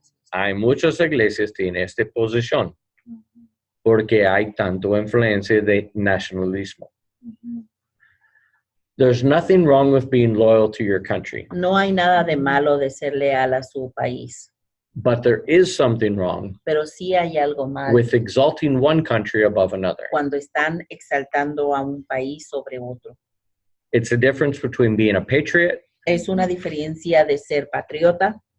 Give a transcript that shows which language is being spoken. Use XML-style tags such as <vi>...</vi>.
<es>Hay muchas iglesias que tienen esta posición, porque hay tanto influencia de nacionalismo.</es> <en>There's nothing wrong with being loyal to your country.</en> <es>No hay nada de malo de ser leal a su país,</es> <en>But there is something wrong</en> <es>pero sí hay algo malo</es> <en>with exalting one country above another.</en> <es>cuando están exaltando a un país sobre otro.</es> <en>It's a difference between being a patriot</en> <es>Es una diferencia de ser patriota</es>